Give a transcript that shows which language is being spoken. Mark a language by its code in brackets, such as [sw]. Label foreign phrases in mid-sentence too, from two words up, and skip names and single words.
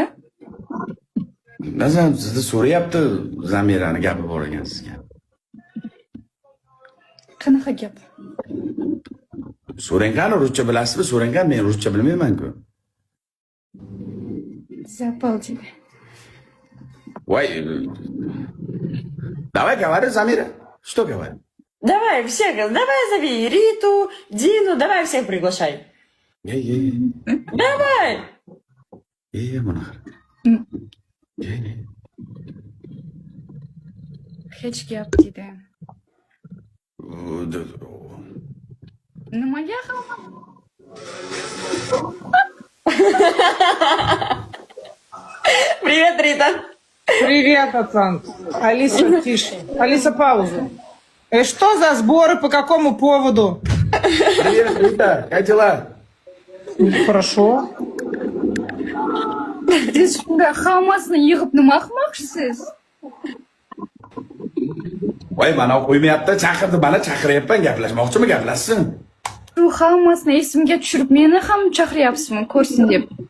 [uz] Nazam sizni so'rayapti, Zamirani gapi bor ekan sizga. Qanaqa gap? So'rang qani, ruscha bilasizmi? So'rang qani, men ruscha bilmayman-ku. Zapaldi. Voy. [ru] Давай говори, Замира. Что говори? Давай всех, давай зови Риту, Дину, давай всех приглашай. [uz] Ye. [ru] Давай! [uz] Ye, mana qara. Ye. Hech gap dedi. Nimaga hamma? [ru] Привет, Рита! Привет, пацан. Алиса, тише. Алиса, паузу. Что за сборы, по какому поводу? Привет, Рита. Как дела? Хорошо. [uz] Siz shunda hammasini yig'ib nima qilmoqchisiz? Voy, mana qo'ymayapti, chaqirdi, mana chaqiryapman, gaplashmoqchimi, gaplashsin. Shu hammasini esimga tushirib meni ham chaqiryapsizmi, ko'rsin deb.